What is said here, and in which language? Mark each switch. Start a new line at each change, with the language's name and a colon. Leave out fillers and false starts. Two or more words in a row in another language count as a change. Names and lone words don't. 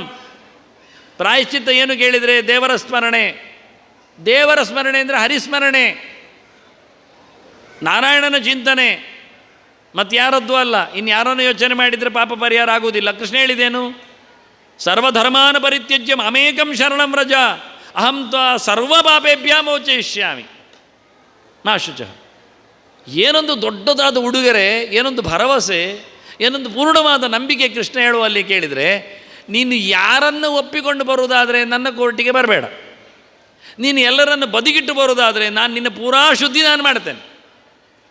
Kannada: ಪ್ರಾಯಶ್ಚಿತ್ತ ಏನು ಕೇಳಿದರೆ ದೇವರ ಸ್ಮರಣೆ. ದೇವರ ಸ್ಮರಣೆ ಅಂದರೆ ಹರಿಸ್ಮರಣೆ, ನಾರಾಯಣನ ಚಿಂತನೆ, ಮತ್ತು ಯಾರದ್ದು ಅಲ್ಲ. ಇನ್ನು ಯಾರನ್ನು ಯೋಚನೆ ಮಾಡಿದರೆ ಪಾಪ ಪರಿಹಾರ ಆಗುವುದಿಲ್ಲ.
Sanskrit: ಕೃಷ್ಣ ಹೇಳಿದೇನು? ಸರ್ವಧರ್ಮಾನ ಪರಿತ್ಯಜ್ಯ ಮಾಮೇಕಂ ಶರಣಂ ವ್ರಜ ಅಹಂ ತ್ವಾ ಸರ್ವ ಪಾಪೇಭ್ಯಾ ಮೋಚಯಿಷ್ಯಾಮಿ ಮಾ ಶುಚಃ.
Kannada: ಏನೊಂದು ದೊಡ್ಡದಾದ ಉಡುಗೊರೆ, ಏನೊಂದು ಭರವಸೆ, ಏನೊಂದು ಪೂರ್ಣವಾದ ನಂಬಿಕೆ ಕೃಷ್ಣ ಹೇಳುವಲ್ಲಿ ಕೇಳಿದರೆ, ನೀನು ಯಾರನ್ನು ಒಪ್ಪಿಕೊಂಡು ಬರುವುದಾದರೆ ನನ್ನ ಕೋರ್ಟಿಗೆ ಬರಬೇಡ. ನೀನು ಎಲ್ಲರನ್ನು ಬದಿಗಿಟ್ಟು ಬರುವುದಾದರೆ ನಾನು ನಿನ್ನ ಪೂರಾ ಶುದ್ಧಿ ನಾನು ಮಾಡ್ತೇನೆ.